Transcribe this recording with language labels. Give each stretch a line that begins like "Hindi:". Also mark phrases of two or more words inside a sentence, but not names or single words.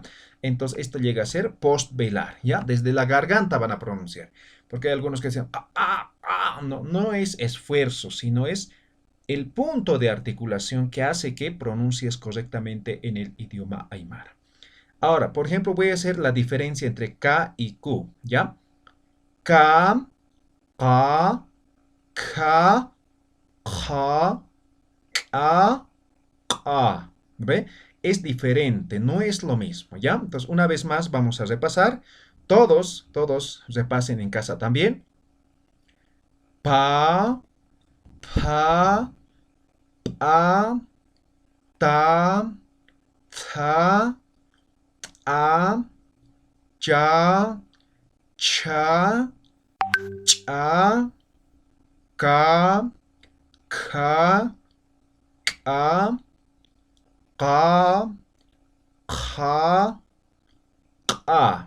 Spanish: Entonces esto llega a ser postvelar, ¿ya? Desde la garganta van a pronunciar. Porque hay algunos que dicen, ah, ah, ah. No, no es esfuerzo, sino es el punto de articulación que hace que pronuncies correctamente en el idioma aymara. Ahora, por ejemplo, voy a hacer la diferencia entre K y Q, ¿ya?
Aymara: K, Ka, Kha, Kha, Ka, Ka. ¿Ve?
Spanish: Es diferente, no es lo mismo, ¿ya? Entonces, una vez más vamos a repasar. Todos repasen en casa también.
Aymara: Pa, pa, a, ta, tha, a, ja, cha, cha, ka, kha, ka, ka, kha, ka.